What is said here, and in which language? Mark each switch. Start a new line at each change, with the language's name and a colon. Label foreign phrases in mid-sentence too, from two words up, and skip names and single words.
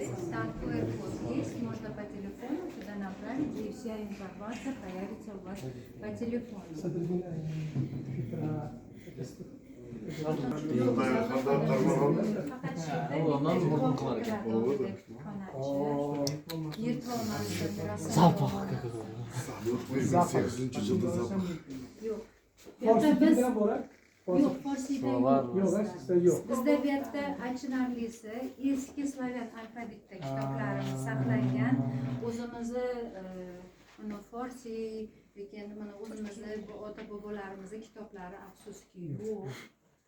Russian: Там QR-код есть, можно по телефону туда направить, и вся информация появится у вас по телефону. Запах.
Uzbek: Yo'q, forsiyda yo'q. Bizda bu yerda achinarlisi eski slavyan alfavitda kitoblarimiz saqlangan. O'zimizni mana forsiy, lekin mana o'zimizni ota bobolarimizni kitoblari afsuski yo'q.